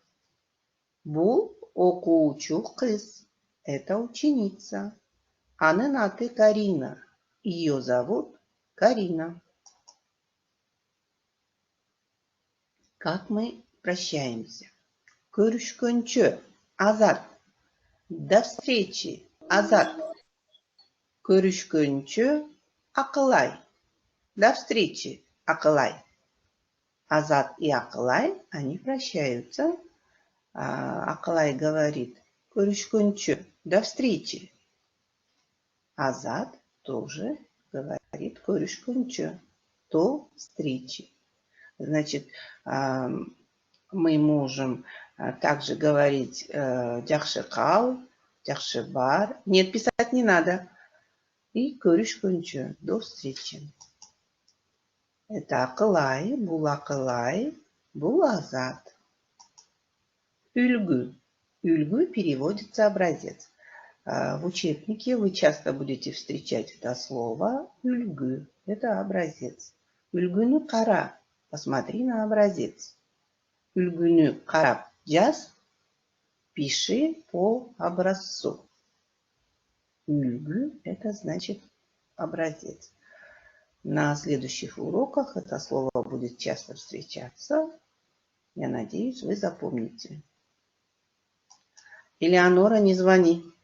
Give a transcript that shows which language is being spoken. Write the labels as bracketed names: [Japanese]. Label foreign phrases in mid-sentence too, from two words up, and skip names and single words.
[Kyrgyz] Бул окуучу кыз. [Russian] Это ученица. Аненаты Карина. Ее зовут Карина. Как мы прощаемся? [Kyrgyz] Көрүшкөнчө. Азат. [Russian] До встречи. [Kyrgyz] Азат. Көрүшкөнчө. Акылай. [Russian] До встречи. Акылай. Азат и Акылай, они прощаются. Акылай говорит көрүшкөнчө. До встречи. Азат тоже говорит көрүшкөнчө. До встречи. Значит, мы можем также говорить [Kyrgyz] жакшы кал, жакшы бар. [Russian] Нет, писать не надо. И көрүшкөнчө. До встречи. [Kyrgyz] Это Акылай, бул Акылай, бул Азат. [Russian] Үлгү. Үлгү переводится образец. В учебнике вы часто будете встречать это слово үлгү. Это образец. [Kyrgyz] Үлгүнү кара. [Russian] Посмотри на образец. [Kyrgyz] Үлгүнү карап жаз. [Russian] Пиши по образцу. Үлгү – это значит образец. На следующих уроках это слово будет часто встречаться. Я надеюсь, вы запомните. Элеонора, не звони.